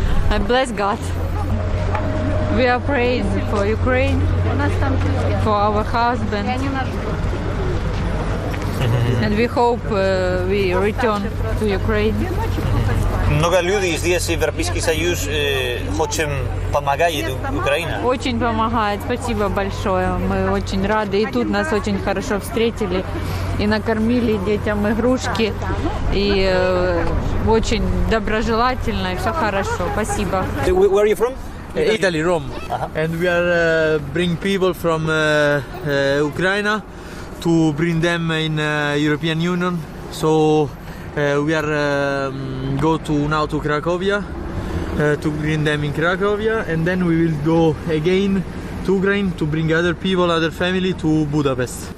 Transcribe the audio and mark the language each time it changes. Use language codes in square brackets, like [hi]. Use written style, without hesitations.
[en] I bless God. We are praying for Ukraine, for our husband, and we hope we return to Ukraine. [ru] Много людей здесь в Европейский Союз очень помогает Украине. Очень помогает, спасибо большое. Мы очень рады. И тут нас очень хорошо встретили. И накормили детям игрушки. И очень доброжелательно. И все хорошо. Спасибо. [en] Where are you from? Italy, Rome. And we are bring people from Ukraine to bring them in European Union. So we are go to now to Cracovia to bring them in Cracovia, and then we will go again to Ukraine to bring other people, other family to Budapest.